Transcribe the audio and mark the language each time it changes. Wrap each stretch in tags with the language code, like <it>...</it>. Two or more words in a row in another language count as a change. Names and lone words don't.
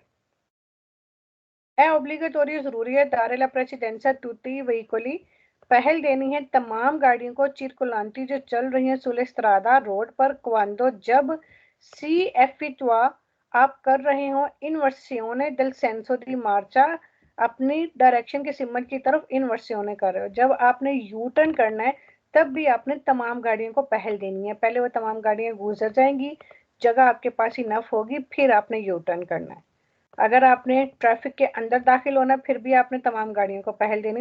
<hi>है ओब्लिगेटोरी, जरूरी है</hi> <it>dare la precedenza tutti veicoli,</it> <hi>पहल देनी है तमाम गाड़ियों को चिरकुलांती जो चल रही हैं</hi> <it>sulle strada</it> <hi>रोड पर, क्वांदो जब</hi> <it>si effettua</it> <hi>आप कर रहे हो</hi> <it>inversione del senso di marcia,</it> <hi>अपनी डायरेक्शन के सिमत की तरफ इनवर्सियोने कर रहे हो। जब आपने यू टर्न करना है तब भी आपने तमाम गाड़ियों को पहल देनी है, पहले वो तमाम गाड़ियां गुजर जाएंगी, जगह आपके पास इनफ होगी, फिर आपने यू टर्न करना है। अगर आपने ट्रैफिक के अंदर दाखिल होना फिर भी आपने तमाम गाड़ियों को पहल देनी।</hi>